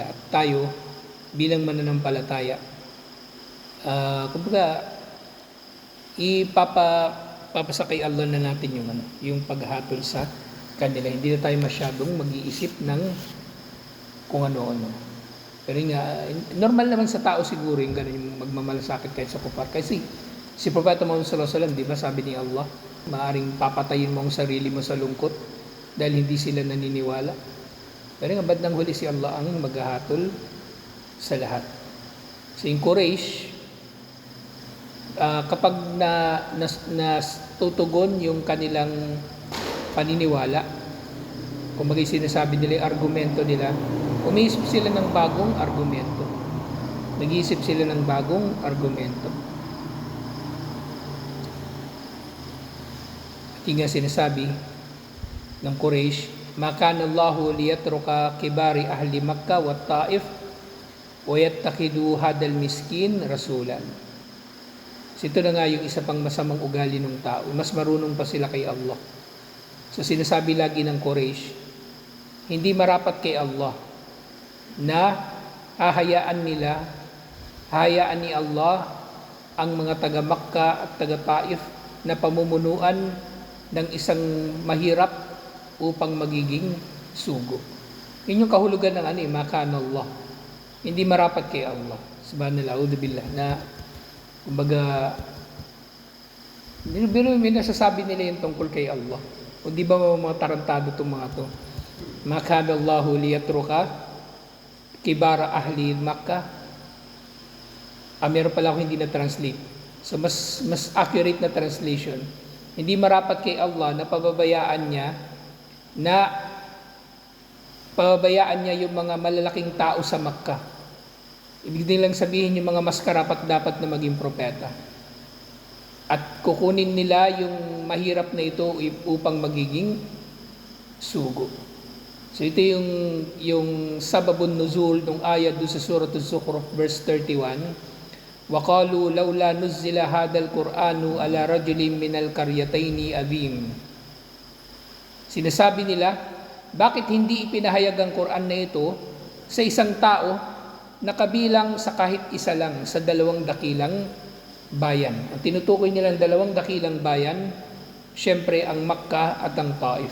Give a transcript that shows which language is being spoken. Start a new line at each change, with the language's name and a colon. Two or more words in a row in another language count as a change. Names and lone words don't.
Filipino: At tayo, bilang mananampalataya, kumbaga, papasakay Allah na natin yung paghatol sa kanila. Hindi na tayo masyadong mag-iisip ng kung ano-ano. Pero normal naman sa tao siguro yung ganun, yung magmamalasakit kahit sa kuffar. Kasi si Propeta Muhammad
Arabic: صلى الله عليه وسلم,
Filipino: di ba, sabi ni Allah, maaring papatayin mo ang sarili mo sa lungkot dahil hindi sila naniniwala. Pero nga bandang huli si Allah ang maghahatol sa lahat. So yung Quraysh, kapag tutugon yung kanilang paniniwala, kung maging sinasabi nila yung argumento nila, umiisip sila ng bagong argumento. Nag-iisip sila ng bagong argumento. At yung nga sinasabi ng Quraysh,
Arabic: "ما كان الله ليترك كبار أهل مكة و الطائف و يتخذ هذا المسكين رسولا."
Filipino: So ito na nga yung isa pang masamang ugali ng tao. Mas marunong pa sila kay Allah. So sinasabi lagi ng Quraysh, hindi marapat kay Allah na hayaan ni Allah ang mga taga Makkah at taga Taif na pamumunuan ng isang mahirap upang magiging sugo. Yun yung kahulugan ng
Arabic: ما كان الله.
Filipino: Hindi marapat kay Allah.
Arabic: سبحان الله، أعوذ بالله,
Filipino: na kumbaga, may nasasabi nila yung tungkol kay Allah. O di ba mga tarantado itong mga to?
Arabic: ما كان الله ليترك كبار أهل مكة.
Filipino: Meron pala ako hindi na-translate. So mas accurate na translation. Hindi marapat kay Allah na pababayaan niya yung mga malalaking tao sa Makkah. Ibig nilang sabihin yung mga mas karapat dapat na maging propeta. At kukunin nila yung mahirap na ito upang magiging sugo. So ito yung
Arabic: سبب نزول
Filipino: ng ayat doon sa Surah Az-Zukhruf verse 31.
Arabic: وَقَالُوا لَوْلَا نُزِّلَ هَذَا الْقُرْآنُ عَلَى رَجُلٍ مِنَ الْقَرْيَتَيْنِ عَظِيمٍ.
Filipino: Sinasabi nila, bakit hindi ipinahayag ang Quran na ito sa isang tao na kabilang sa kahit isa lang sa dalawang dakilang bayan? Ang tinutukoy nilang dalawang dakilang bayan, syempre ang Makkah at ang Taif.